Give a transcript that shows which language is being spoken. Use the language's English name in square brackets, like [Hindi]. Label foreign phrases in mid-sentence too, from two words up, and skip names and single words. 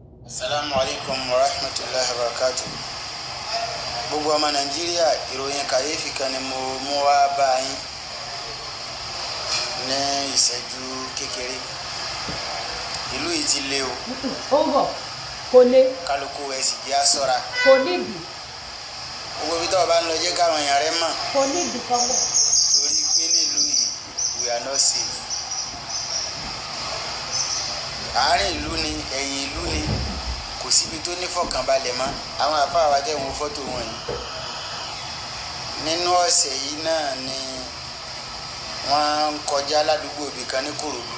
[Arabic] السلام عليكم ورحمة الله وبركاته. [Yoruba] Gbogbo ọmọ Nàìjíríà, ìròyìn kàyéfì kan ni mo mú wá bá yín ní ìṣẹ́jú kékeré. Ìlú yìí ti lé o. Ó ń bọ̀, kò lé. Kálukú ẹ sì jẹ́ á ṣọ́ra. Kò nídìí. Gbogbo ibi tó o bá ń lọ jẹ́ káwọn èèyàn rẹ mọ̀. Kò nídìí kan mọ̀. Torí pé nílùú yìí, [English] we are not safe. [Yoruba] Àárín ìlú ni, ẹ̀yìn ìlú ni, kò síbi tó ní fọkànbalẹ̀ mọ́. Àwọn àfáà wa tẹ̀ wọ́n fọ́tò wọn yìí. Nínú ọ̀sẹ̀ yìí náà ni wọ́n ń kọjá ládùúgbò ibì kan ní Kòròdú.